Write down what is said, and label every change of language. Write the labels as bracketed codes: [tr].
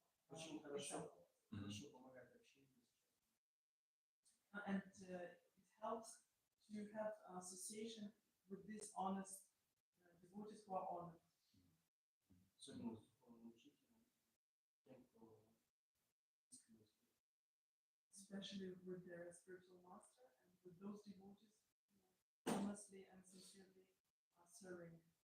[ru] Очень хорошо помогает общению. [en] And it helps to have association with these honest devotees who are honest. [ru] Особенно с духовным учителем, тем, кто искренне [en] Especially with their spiritual master and with those devotees who honestly and sincerely are serving.